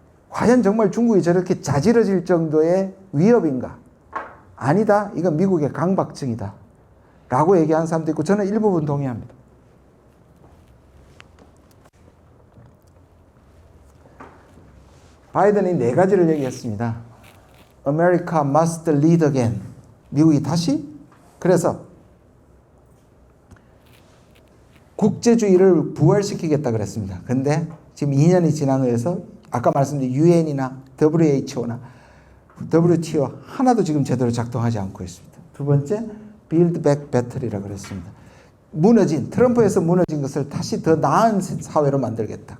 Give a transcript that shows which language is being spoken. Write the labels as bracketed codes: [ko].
[ko] 과연 정말 중국이 저렇게 자지러질 정도의 위협인가? 아니다. 이건 미국의 강박증이다. 라고 얘기하는 사람도 있고 저는 일부분 동의합니다. 바이든이 네 가지를 얘기했습니다. [en] America must lead again. [ko] 미국이 다시? 그래서 국제주의를 부활시키겠다 그랬습니다. 근데 지금 2년이 지난 후에서 아까 말씀드린 UN이나 WHO나 WTO 하나도 지금 제대로 작동하지 않고 있습니다. 두 번째, Build Back Better이라고 그랬습니다. 트럼프에서 무너진 것을 다시 더 나은 사회로 만들겠다.